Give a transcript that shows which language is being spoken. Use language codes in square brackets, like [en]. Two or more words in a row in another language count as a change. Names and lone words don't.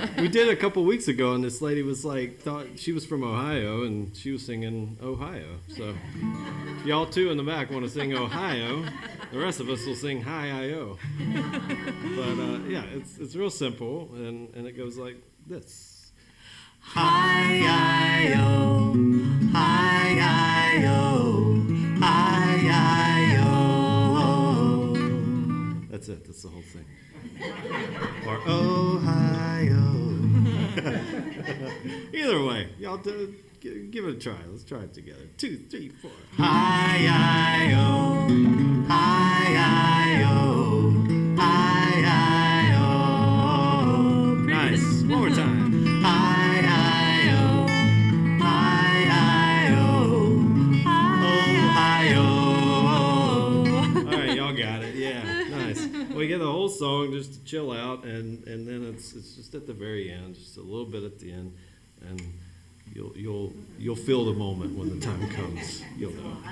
[en] We did a couple weeks ago, and this lady was like, thought she was from Ohio, and she was singing Ohio. So if y'all two in the back want to sing Ohio, the rest of us will sing hi-I-O. But yeah, it's real simple, and it goes like this. Hi-I-O, hi-I-O, hi-I-O. That's it. That's the whole thing. Or Ohio. Either way, y'all give it a try. Let's try it together. 2, 3, 4. Hi-I-O, hi-I-O, hi-I-O. Nice. One more time. Hi-I-O, hi-I-O, Ohio. All right, y'all got it. Yeah, nice. We get the whole song just to chill out, and then it's just at the very end, just a little bit at the end, and you'll feel the moment when the time comes. You'll know.